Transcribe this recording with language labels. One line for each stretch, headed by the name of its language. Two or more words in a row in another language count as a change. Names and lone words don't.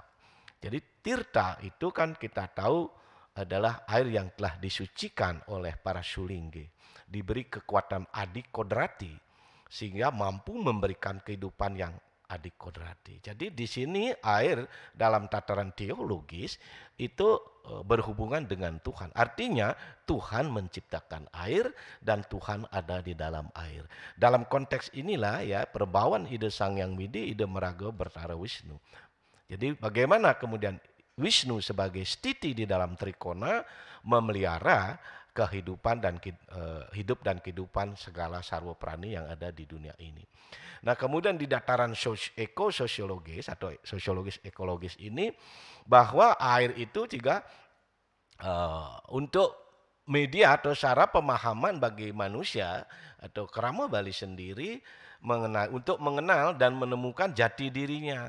Indonesian: Jadi tirta itu kan kita tahu adalah air yang telah disucikan oleh para sulingge, diberi kekuatan adikodrati sehingga mampu memberikan kehidupan yang adikodrati. Jadi di sini air dalam tataran teologis itu berhubungan dengan Tuhan. Artinya Tuhan menciptakan air dan Tuhan ada di dalam air. Dalam konteks inilah ya perbauan ide Sang Yang Widi, ide Meraga Bertara Wisnu. Jadi bagaimana kemudian Wisnu sebagai stiti di dalam Trikona memelihara kehidupan dan hidup dan kehidupan segala sarwa prani yang ada di dunia ini. Nah kemudian di dataran sosiologis atau sosiologis ekologis ini bahwa air itu juga untuk media atau cara pemahaman bagi manusia atau Kerama Bali sendiri untuk mengenal dan menemukan jati dirinya.